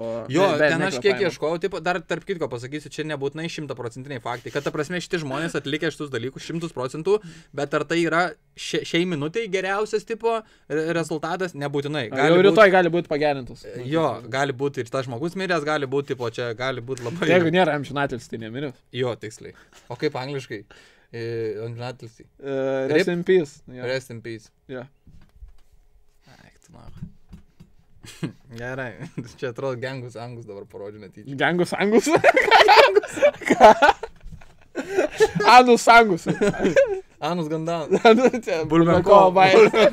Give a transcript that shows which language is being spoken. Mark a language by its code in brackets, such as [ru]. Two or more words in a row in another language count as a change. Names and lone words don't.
[lt] Jo, ten aš kiek ieškojau, tipo, dar tarp kitko pasakysiu, čia nebūtinai 100% faktai, kad ta prasme šitie žmonės atlikę šitus dalykus 100%, bet ar tai yra šiai minutiai geriausias tipo rezultatas, nebūtinai. Jau rytoj gali būti pagerintas. Jo, gali būti ir tas žmogus miręs, gali būti, tipo, čia gali būti labai... Jeigu nėra amžinatelis, tai nemiręs. Jo, tiksliai. O kaip angliškai? Amžinatelis. [en] Rest in peace. Rest in peace. [lt] Jo. Eik, tu na. Gerai, čia atrodo Gengus Angus dabar parodžiu netyčia. Gengus Angus? Ką? Anus Angus. Anus Gandan. Bulmenkovo bairė.